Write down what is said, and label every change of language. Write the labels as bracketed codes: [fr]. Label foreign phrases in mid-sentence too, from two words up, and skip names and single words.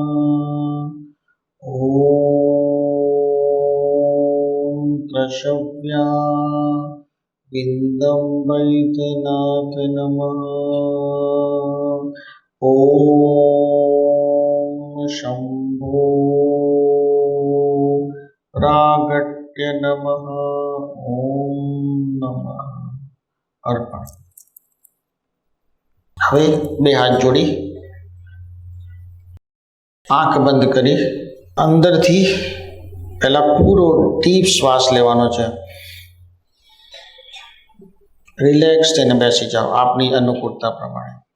[sa] ओम त्रशव्या विंदम वैद्यनाथ नमः। ओम शंभो प्रागट्य नमः। ओम नमः अर्पण। [gu] હવે બે હાથ જોડી આંખ બંધ કરી અંદરથી પહેલા પૂરો ડીપ શ્વાસ લેવાનો છે। રિલેક્સ થઈને બેસી જાઓ આપની અનુકૂળતા પ્રમાણે।